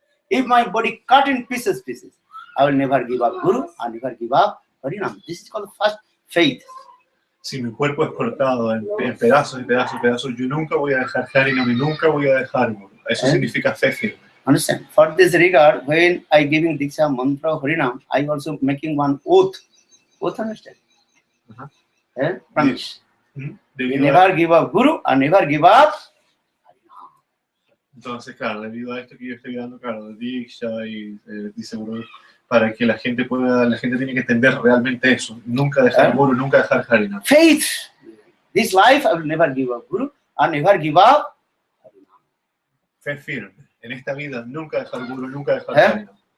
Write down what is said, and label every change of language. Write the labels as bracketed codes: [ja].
[en] If my body cut in pieces, I will never give up Guru, I never give up Harinam. This is called first faith. [es] Si mi cuerpo es cortado en pedazos y pedazos y pedazos, yo nunca voy a dejar Harinam y nunca voy a dejar Guru. Eso significa fe firme. [en] Understand? For this regard, when I giving Diksha mantra of Harinam, I also making one oath. Oath, understand? Promise. Never give up Guru and never give up Harinam. [es] Entonces, claro, debido a esto que yo estoy dando, claro, Diksha y dice Guru, para que la gente tiene que entender realmente eso. Nunca dejar Guru, nunca dejar Harinam. [en] Faith. This life, I will never give up Guru and never give up Harinam. [es] Fe firme. En esta vida, nunca dejar Guru, nunca dejar Harinam.